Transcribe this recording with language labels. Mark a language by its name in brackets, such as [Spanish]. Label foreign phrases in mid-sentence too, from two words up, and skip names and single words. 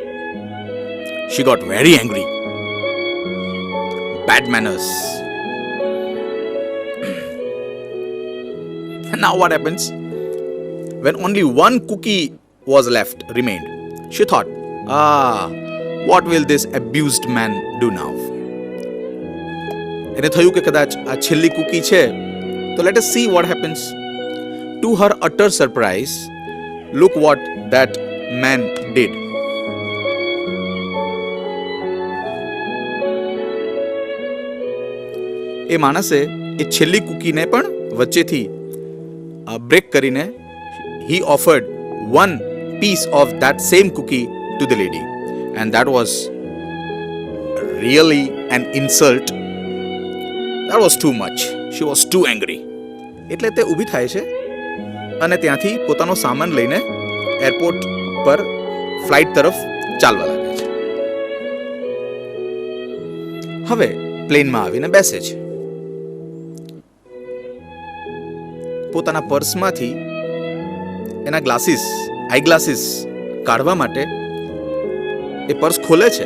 [English] She she got very angry. Bad manners. And now what happens? When only one cookie remained, she thought, what will this abused man do now? [Gujarati] એને થયું કે કદાચ આ છેલ્લી કૂકી છે, તો [English] let us see what happens. To her utter surprise, look what that man did. [Gujarati] એ માણસે એ છેલ્લી કૂકીને પણ વચ્ચેથી બ્રેક કરીને [English] he offered one piece of that same cookie to the lady, and that was really an insult. That was too much. She was too angry. [Gujarati] એટલે તે ઊભી થાય છે અને ત્યાંથી પોતાનો સામાન લઈને એરપોર્ટ પર ફ્લાઇટ તરફ ચાલવા લાગે છે. હવે પ્લેનમાં આવીને બેસે છે. પોતાના પર્સમાંથી એના [English] eye glasses [Gujarati] કાઢવા માટે એ પર્સ ખોલે છે.